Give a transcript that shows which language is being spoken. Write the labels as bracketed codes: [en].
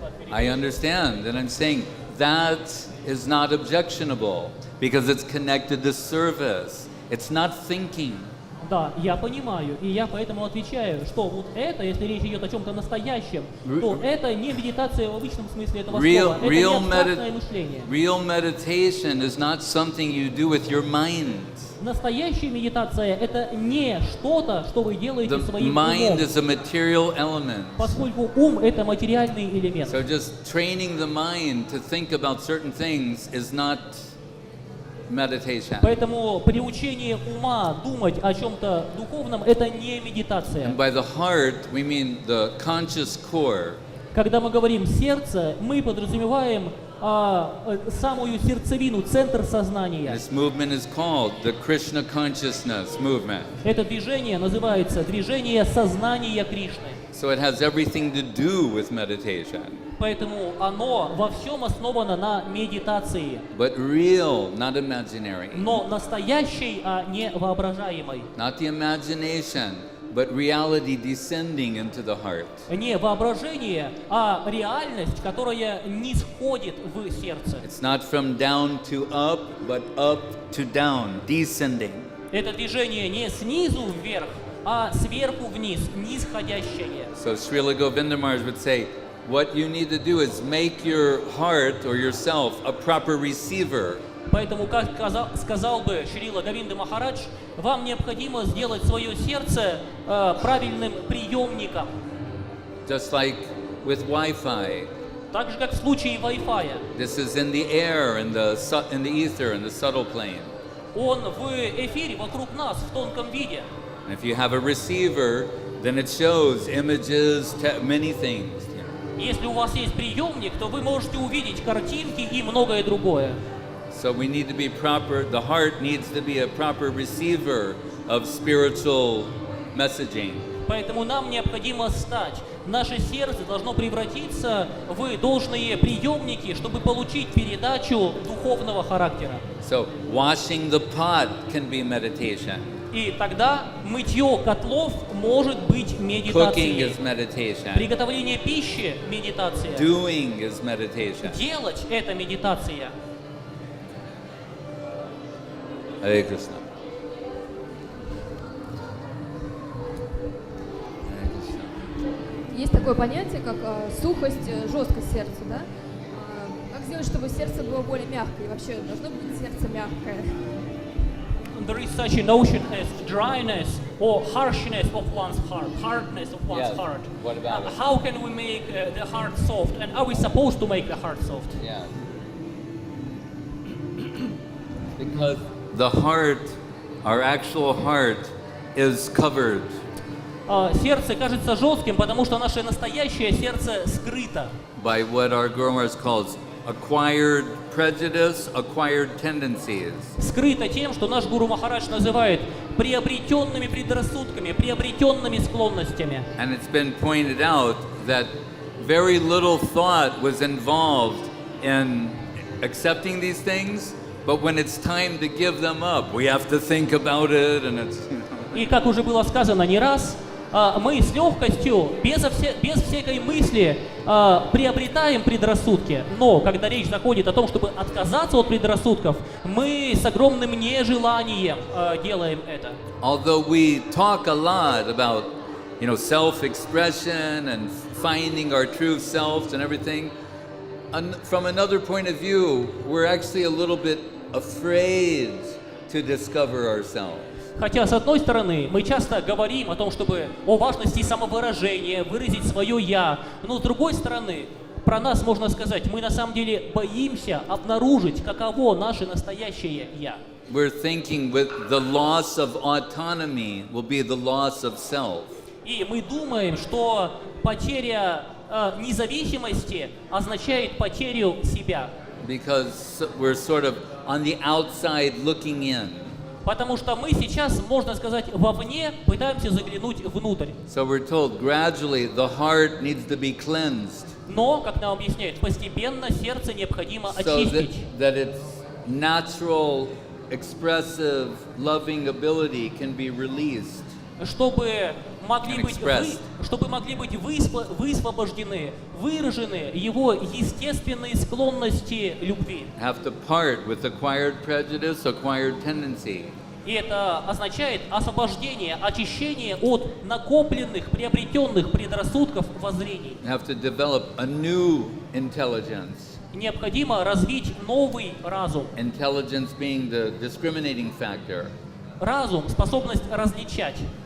[en] I understand, and I'm saying that is not objectionable because it's connected to service. It's not thinking. [ru] Да, я понимаю, и я поэтому отвечаю, что вот это, если речь идет о чем-то настоящем, то это не медитация в обычном смысле этого слова, это не абстрактное мышление. [en] Real meditation is not something you do with your mind. [ru] Настоящая медитация – это не что-то, что вы делаете [en] The [ru] своим [en] mind [ru] умом, [en] is a material element. [ru] поскольку ум – это материальный элемент. [en] So just training the mind to think about certain things is not meditation. [ru] Поэтому приучение ума думать о чем-то духовном – это не медитация. [en] And by the heart, we mean the conscious core. [ru] Когда мы говорим «сердце», мы подразумеваем самую сердцевину, центр сознания. [en] This movement is called the Krishna Consciousness Movement. [ru] Это движение называется «движение сознания Кришны». [en] So it has everything to do with meditation. [ru] Поэтому оно во всем основано на медитации. [en] But real, not imaginary. [ru] Но настоящей, а не воображаемой. [en] Not the imagination, but reality descending into the heart. [ru] Не воображение, а реальность, которая нисходит в сердце. [en] It's not from down to up, but up to down, descending. [ru] Это движение не снизу вверх, а сверху вниз, нисходящее. [en] So Srila Govinda Maharaj would say, what you need to do is make your heart or yourself a proper receiver. [ru] Поэтому, как сказал бы Шрила Говинда Махарадж, вам необходимо сделать свое сердце правильным приемником. [en] Just like with Wi-Fi. [ru] Так же, как в случае Wi-Fi. [en] This is in the air, in the ether, in the subtle plane. [ru] Он в эфире вокруг нас в тонком виде. [en] And if you have a receiver, then it shows images, many things. [ru] Если у вас есть приемник, то вы можете увидеть картинки и многое другое. [en] So we need to be proper, the heart needs to be a proper receiver of spiritual messaging. [ru] Поэтому нам необходимо стать. Наше сердце должно превратиться в должные приемники, чтобы получить передачу духовного характера. [en] So washing the pot can be meditation. [ru] И тогда мытье котлов может быть [en] Cooking [ru] медитацией. [en] is meditation. [ru] Приготовление пищи – медитация. [en] Doing is meditation. [ru] Делать – это медитация. [en] Hare Krishna. [ru] Есть такое понятие, как сухость, жесткость сердца, да? Как сделать, чтобы сердце было более мягкое? И вообще, должно быть сердце мягкое? [en] There is such a notion as dryness or harshness of one's heart, hardness of one's Yes. heart. What about it? How can we make the heart soft? And are we supposed to make the heart soft? Yeah. Because the heart, our actual heart, is covered. [ru] Сердце кажется жестким, потому что наше настоящее сердце скрыто. [en] By what our Guru Maharaj calls acquired prejudice, acquired tendencies. [ru] Скрыто тем, что наш Гуру Махарадж называет приобретенными предрассудками, приобретенными склонностями. [en] And it's been pointed out that very little thought was involved in accepting these things, but when it's time to give them up, we have to think about it, and it's, you know. [ru] И как уже было сказано не раз, мы с легкостью, без всякой мысли приобретаем предрассудки. Но когда речь заходит о том, чтобы отказаться от предрассудков, мы с огромным нежеланием делаем это. [en] Although we talk a lot about, you know, self-expression and finding our true selves and everything, from another point of view, we're actually a little bit afraid to discover ourselves. [ru] Хотя, с одной стороны, мы часто говорим о том, чтобы о важности самовыражения, выразить свое «я», но с другой стороны, про нас можно сказать, мы на самом деле боимся обнаружить, каково наше настоящее «я». [en] We're thinking with the loss of autonomy will be the loss of self. [ru] И мы думаем, что потеря независимости означает потерю себя. [en] Because we're sort of on the outside looking in. [ru] Потому что мы сейчас, можно сказать, вовне пытаемся заглянуть внутрь. [en] So we're told gradually the heart needs to be cleansed. [ru] Но, как нам объясняют, постепенно сердце необходимо [en] So [ru] очистить. [en] that its natural, expressive, loving ability can be released. [ru] Чтобы могли [en] And [ru] быть высвобождены, выражены его естественные склонности любви. [en] Have to part with acquired prejudice, acquired tendency. [ru] И это означает освобождение, очищение от накопленных, приобретенных предрассудков, воззрений. [en] Have to develop a new intelligence. [ru] Необходимо развить новый разум. [en] Intelligence being the discriminating factor. [ru] Разум, способность различать.